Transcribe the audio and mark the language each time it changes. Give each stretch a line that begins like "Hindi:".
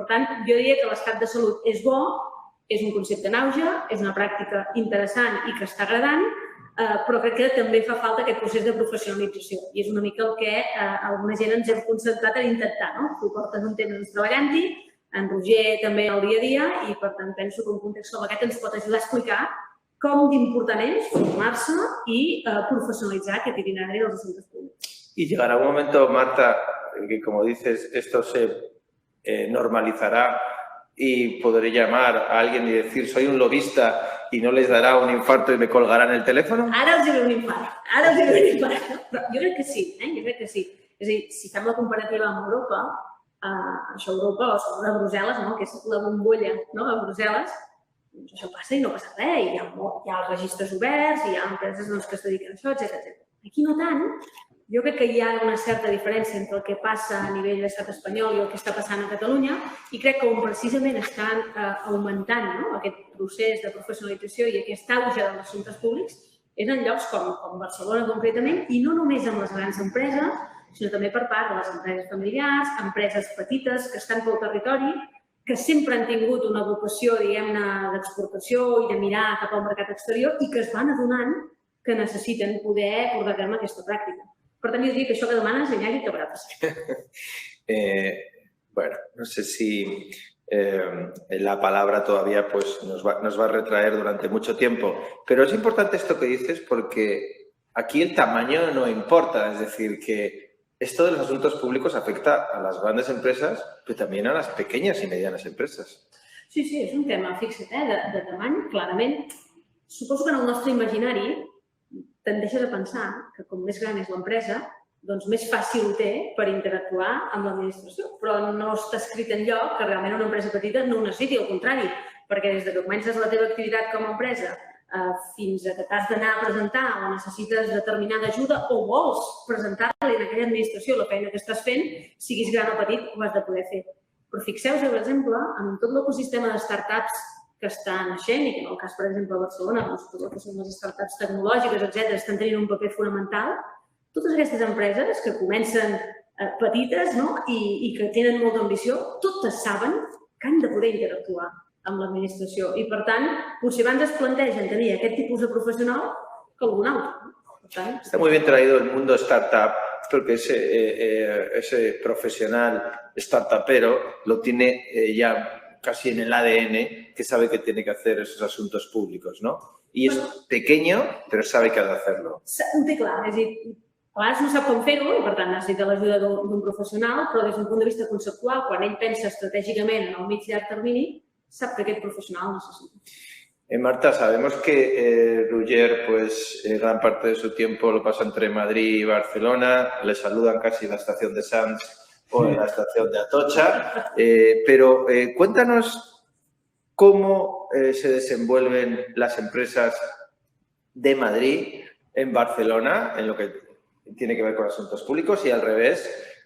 Catalan: Per tant, jo diria que l'estat de salut és bo, és un concepte en auge, és una pràctica interessant i que està agradant, però crec que també fa falta aquest procés de professionalització i és una mica el que alguna gent ens hem concentrat en intentar, no? Tu portes un temps treballant-hi, en Roger també al dia a dia, i per tant penso que un context com aquest ens pot ajudar a explicar com d'important és formar-se i profesionalitzar aquest itinerari dels assumptes públics.
Spanish: Y llegará un momento, Marta, que como dices, esto se normalizará y podré llamar a alguien y decir soy un lobista y no les darà un infarto i me colgaran el telèfon?
Catalan: Ara els hi ve un infart. Ara els hi ve un infart. Però jo crec que sí, jo crec que sí. És a dir, si fem la comparativa amb Europa, això a Europa, o sobre Brussel·les, no? Que és la bombolla, no? A Brussel·les, doncs això passa i no passa res. Hi ha els registres oberts, hi ha empreses doncs, que es dediquen a això, etc. Aquí no tant. Jo crec que hi ha una certa diferència entre el que passa a nivell de l'estat espanyol i el que està passant a Catalunya i crec que on precisament estan augmentant, no? Aquest procés de professionalització i aquest auge dels assumptes públics és en llocs com Barcelona concretament i no només amb les grans empreses, sinó també per part de les empreses familiars, empreses petites que estan pel territori, que sempre han tingut una vocació, diguem-ne, d'exportació i de mirar cap al mercat exterior i que es van adonant que necessiten poder portar a terme aquesta pràctica. Per tant, jo diria que això que demanes, Iñaki, acabarà passant.
Spanish: Bueno, no sé si la palabra todavía pues, nos va a retraer durante mucho tiempo, pero es importante esto que dices porque aquí el tamaño no importa, es decir, que esto de los asuntos públicos afecta a las grandes empresas, pero también a las pequeñas y medianas empresas.
Catalan: Sí, és un tema, fixa't, de tamany, clarament. Suposo que en el nostre imaginari tendeixes a pensar que com més gran és l'empresa, doncs més fàcil ho té per interactuar amb l'administració. Però no està escrit enlloc que realment una empresa petita no ho necessiti, al contrari, perquè des que comences la teva activitat com a empresa fins a que t'has d'anar a presentar o necessites determinada ajuda o vols presentar-li en aquella administració la feina que estàs fent, siguis gran o petit, ho has de poder fer. Però fixeu-vos, per exemple, en tot l'ecosistema de startups que estan naixent i que en el cas, per exemple, a Barcelona, tot el que són les startups tecnològiques, etc., estan tenint un paper fonamental. Totes aquestes empreses que comencen petites i que tenen molta ambició, totes saben que han de poder interactuar amb l'administració i, per tant, potser abans es plantegen tenir aquest tipus de professional que algun altre.
Spanish: Está muy bien traído el mundo startup, porque ese profesional startupero lo tiene ya casi en el ADN, que sabe que tiene que hacer esos asuntos públicos, ¿no? Y es pequeño, però sabe que ha de hacerlo.
Catalan: Ho té clar, és a dir, a vegades no sap com fer-ho i, per tant, necessita l'ajuda d'un professional, però des d'un punt de vista conceptual, quan ell pensa estratègicament en el mig i llarg termini, sap que aquest professional necessita.
Spanish: Marta, sabemos que Roger, pues, gran parte de su tiempo lo pasa entre Madrid y Barcelona, le saludan casi en la estación de Sants o en la estación de Atocha, pero cuéntanos cómo se desenvuelven las empresas de Madrid en Barcelona, en lo que tiene que ver con asuntos públicos y al revés.